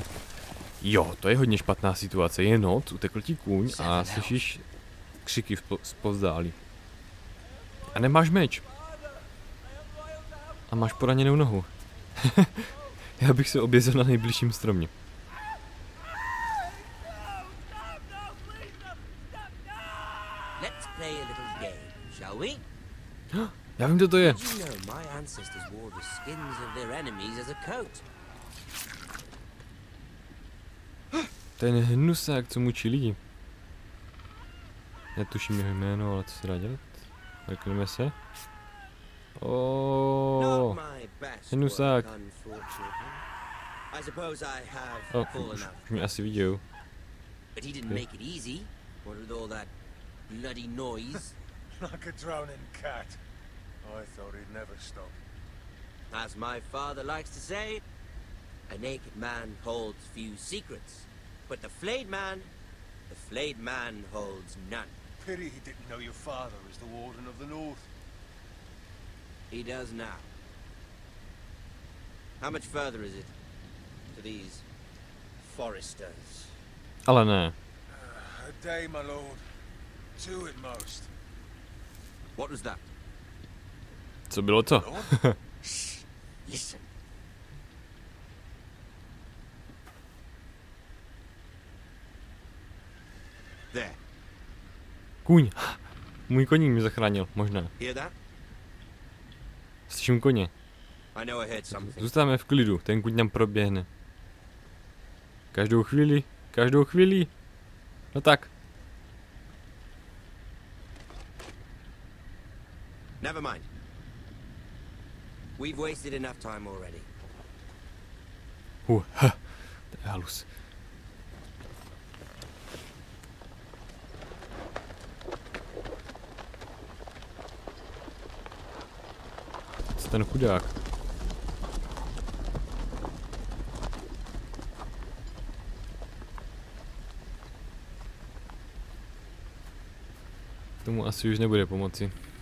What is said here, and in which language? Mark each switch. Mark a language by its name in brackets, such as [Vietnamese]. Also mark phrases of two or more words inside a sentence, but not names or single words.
[Czech] Jo, to je hodně špatná situace. Je noc, utekl ti kůň a slyšíš křiky zpovzdálí. A nemáš meč. A máš poraněnou nohu. Já bych se obězil na nejbližším stromě. [English] Let's play a little game, shall we? [Czech] Já vím, kdo to je. [English] Did you know my ancestors wore the skins of their enemies as a coat? [Czech] Ten hnusák, co mučí lidi. Netuším jeho jméno, ale co se dá dělat? Mrkneme se. [English] Not my best [Czech] hnusák. [English] work, unfortunately. I suppose I have fallen [Czech] Už [English] out. [Czech] mě asi viděl. [English] But he didn't make it easy. What with all that bloody noise? Like a drowning cat. I thought he'd never stop. As my father likes to say, a naked man holds few secrets, but the flayed man holds none. Pity he didn't know your father was the Warden of the North. He does now. How much further is it to these foresters? [Czech] Ale ne. [English] A day, my lord. 2 at most. What was that? [Czech] Co bylo to? [English] Shh, listen. There. [Czech] Kůň. Můj koník mě zachránil, možná. [English] Hear that? [Czech] Slyším koně. [English] I know I heard something. [Czech] Zůstáváme v klidu, ten kůň tam proběhne. Každou chvíli. No tak. [English] Never mind. We've wasted enough time already. [Czech] To je halus. Co ten chudák? Tomu asi už nebude pomoci.